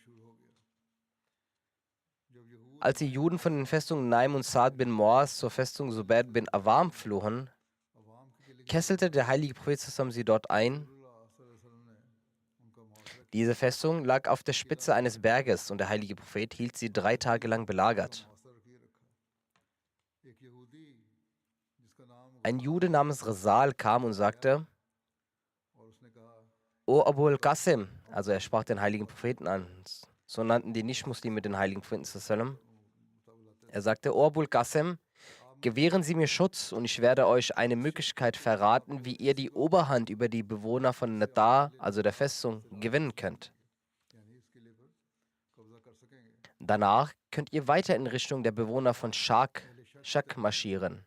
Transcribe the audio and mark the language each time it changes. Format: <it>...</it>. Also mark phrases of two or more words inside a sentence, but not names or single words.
<de>Als die Juden von den Festungen Naim und Sa'd bin Mu'az zur Festung Zubair bin Awam flohen, kesselte der heilige Prophet sie dort ein. Diese Festung lag auf der Spitze eines Berges und der heilige Prophet hielt sie 3 Tage lang belagert. Ein Jude namens Rasal kam und sagte: O Abu al-Qasim, also er sprach den heiligen Propheten an, so nannten die Nicht-Muslime den heiligen Propheten. Er sagte: O Abu al-Qasim, gewähren Sie mir Schutz und ich werde euch eine Möglichkeit verraten, wie ihr die Oberhand über die Bewohner von Nadar, also der Festung, gewinnen könnt. Danach könnt ihr weiter in Richtung der Bewohner von Shak marschieren.</de>